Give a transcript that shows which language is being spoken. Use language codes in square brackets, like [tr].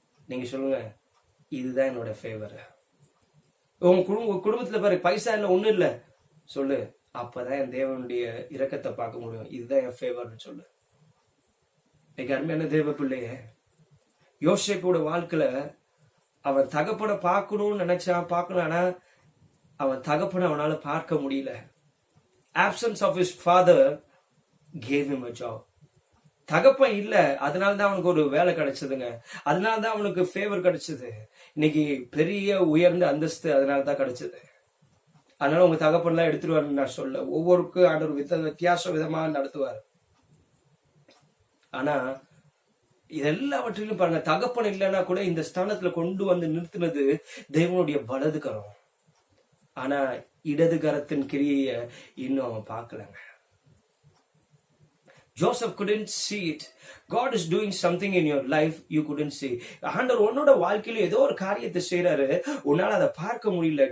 [ta] நீங்க சொல்லுங்க, இதுதான் என்னோட ஃபேவர். உங்க குடும்பத்துல பாரு, பைசா இல்ல, ஒண்ணும் இல்ல, சொல்லு, அப்பதான் என் தேவனுடைய இரக்கத்தை பார்க்க முடியும், இதுதான் என் ஃபேவர்னு சொல்லு. அருமையான தேவ பிள்ளைய, யோசேப்போட வாழ்க்கையில அவன் தகப்பனை பார்க்கணும்னு நினைச்சான், பார்க்கணும். ஆனா அவன் தகப்பனை அவனால பார்க்க முடியல. [en] absence of his father gave him a job. [ta] தகப்பன் இல்ல, அதனாலதான் அவனுக்கு ஒரு வேலை கிடைச்சதுங்க. அதனாலதான் அவனுக்கு ஃபேவர் கிடைச்சது. இன்னைக்கு பெரிய உயர்ந்த அந்தஸ்து அதனாலதான் கிடைச்சது. அதனால உங்க தகப்பன் எல்லாம் எடுத்துருவாருன்னு நான் சொல்ல, ஒவ்வொருக்கும் ஆண்டவர் வித்தியாச விதமா நடத்துவார். ஆனா இதெல்லாவற்றிலும் பாருங்க, தகப்பன் இல்லைன்னா கூட இந்த ஸ்தானத்துல கொண்டு வந்து நிறுத்தினது தேவனுடைய வலது கரம். ஆனா இடது கரத்தின் கிரியைய இன்னும் அவன் பார்க்கலங்க. [en] Joseph couldn't see it. God is doing something in your life you couldn't see. [ta] ஆண்டவர் உன்னோட வாழ்க்கையில ஏதோ ஒரு காரியத்தை செய்யறாரு, உன்னால அதை பார்க்க முடியல.